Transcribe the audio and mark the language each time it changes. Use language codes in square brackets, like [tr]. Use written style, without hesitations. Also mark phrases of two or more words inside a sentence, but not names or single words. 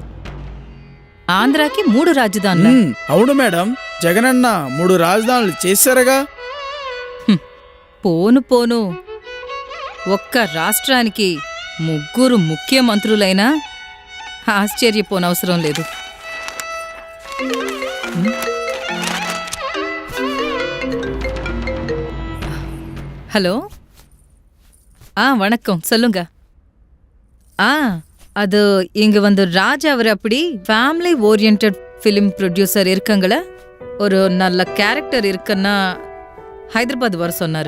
[te] ఆంధ్రాకి 3 రాజధానులు. అవును మేడం, జగనన్న 3 రాజధానులు చేశారుగా. పోను పోను ఒక్క రాష్ట్రానికి 3 ముఖ్యమంత్రులైనా ఆశ్చర్యపోనవసరం లేదు. [ta] ஹலோ, வணக்கம், சொல்லுங்க. அது இங்க வந்து ராஜா அவர் அப்படி [en] family oriented film producer [ta] இருக்குங்கள, ஒரு நல்ல கேரக்டர் இருக்குன்னா ஹைதராபாத் வர சொன்னாரு.